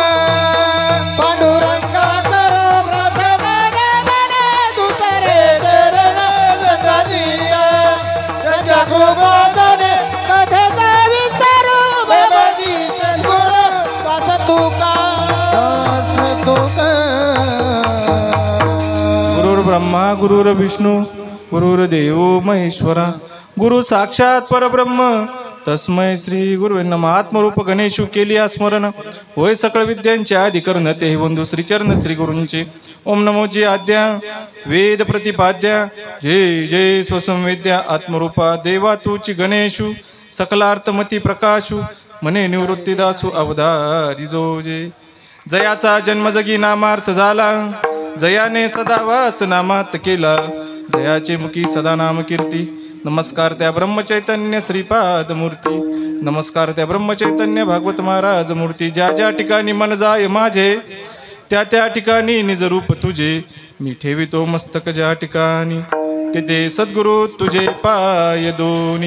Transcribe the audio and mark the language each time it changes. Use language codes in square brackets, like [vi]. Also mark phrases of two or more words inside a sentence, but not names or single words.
[mr] पांडुरंगा करू प्रथम नमन दुसरे चरण संताजिया त्यांच्या कृपादाने कथेचा विस्तारो बाबाजी सद्गुरु दास तुका दास तुका [sa] गुरुर्ब्रह्मा गुरुर्विष्णू गुरुर्देव महेश्वरा गुरु साक्षात परब्रह्म तस्मै श्री गुरुवे नमः. [mr] आत्मरूप गणेशू केली स्मरण होय सकळ विद्यांचे आदि कर्ण ते बंधू श्रीचरण श्री गुरूंचे. ओम नमोजी आद्या वेद प्रतिपाद्या जय जय स्वसंवेद्या आत्मरूपा देवा तूची गणेशू सकलार्थमती प्रकाशू मने निवृत्तीदासू अवधारी जोजे. जयाचा जन्म जगी नामार्थ झाला जयाने सदा वास नामात केला जयाचे मुखी सदा नाम कीर्ती. नमस्कार त्या ब्रह्मचैतन्य श्रीपाद मूर्ती नमस्कार त्या ब्रह्मचैतन्य भागवत महाराज मूर्ती. ज्या ज्या ठिकाणी मन जाय माझे त्या त्या ठिकाणी निज रूप तुझे मी ठेवितो मस्तक ज्या ठिकाणी तेथे सद्गुरु तुझे पाय दोनी.